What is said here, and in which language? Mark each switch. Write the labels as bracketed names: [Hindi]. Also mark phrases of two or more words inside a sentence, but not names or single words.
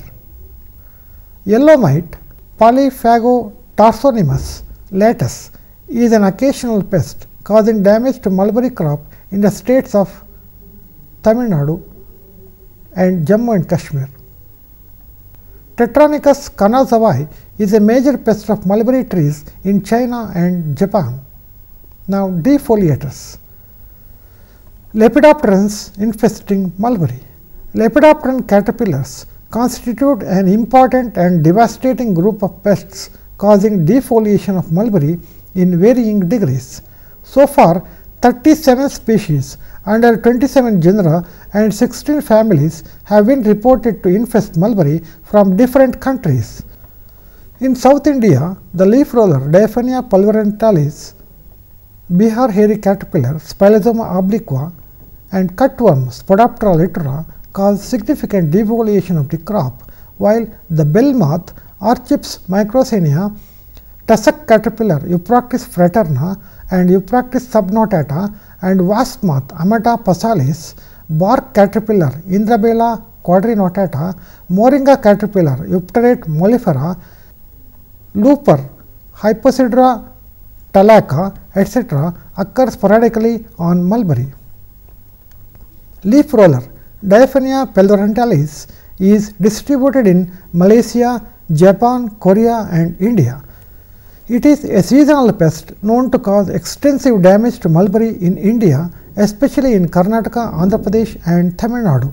[English] Yellow mite Polyphagotarsonimus latus is an occasional pest causing damage to mulberry crop in the states of Tamil Nadu and Jammu and Kashmir. Tetranicus kanazawai is a major pest of mulberry trees in China and Japan. Now, defoliators. Lepidopterans infesting mulberry. Lepidopteran caterpillars constitute an important and devastating group of pests causing defoliation of mulberry in varying degrees. So far, 37 species under 27 genera and 16 families have been reported to infest mulberry from different countries. In South India, the leaf roller Diaphania pulverentalis, Bihar hairy caterpillar Spelezoma obliqua and cutworm Spodoptera littera cause significant defoliation of the crop, while the bell moth Archips microcenia, tussock caterpillar Euproctis fraterna and Euproctis subnotata and wasp moth Amata passalis, bark caterpillar Indrabella quadrinotata, moringa caterpillar Eupterate mellifera, looper Hyposidra talaca, etc. occur sporadically on mulberry. Leaf roller Diaphania pulverentalis is distributed in Malaysia, Japan, Korea and India. It is a seasonal pest known to cause extensive damage to mulberry in India, especially in Karnataka, Andhra Pradesh and Tamil Nadu.